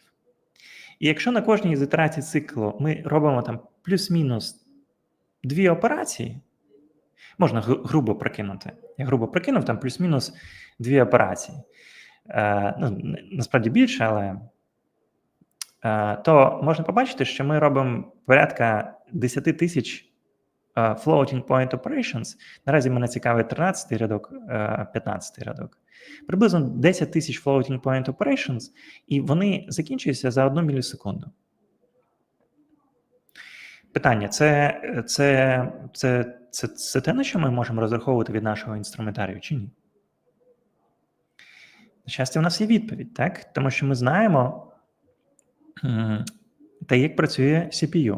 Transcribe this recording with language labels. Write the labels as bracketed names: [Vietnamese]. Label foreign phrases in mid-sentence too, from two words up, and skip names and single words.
[Ukrainian] І якщо на кожній з ітерацій циклу ми робимо там плюс-мінус 2 операції, можна грубо прикинути. Я грубо прикинув, там плюс-мінус 2 операції. Насправді більше, але то можна побачити, що ми робимо порядка 10 тисяч [English] floating point operations. [Ukrainian] Наразі мене цікавить 13-й рядок, 15-й рядок. Приблизно 10 тисяч [English] floating point operations, [Ukrainian] і вони закінчуються за 1 мілісекунду. Питання, це те, на що ми можемо розраховувати від нашого інструментарію, чи ні? На щастя, у нас є відповідь, так? Тому що ми знаємо, як працює CPU.